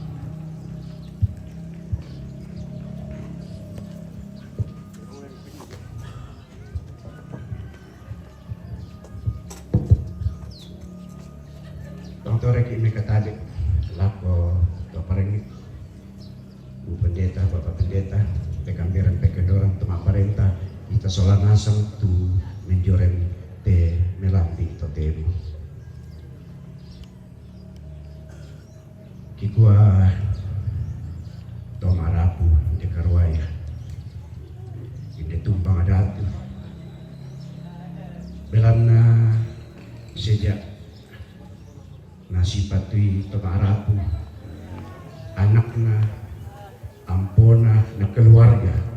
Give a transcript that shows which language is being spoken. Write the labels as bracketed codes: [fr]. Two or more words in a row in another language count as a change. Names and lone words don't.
[sda] Tore ki mekatadik lako paparengit Bu Pendeta Bapak Pendeta pekambiran pekedoran tuma parenta ita sola nasang tu menjoren te melambi to tebu kikua to marapu de Karwaya inde tumpang adatu belanna sejak nasipatui to marapu anakna ampona na keluarga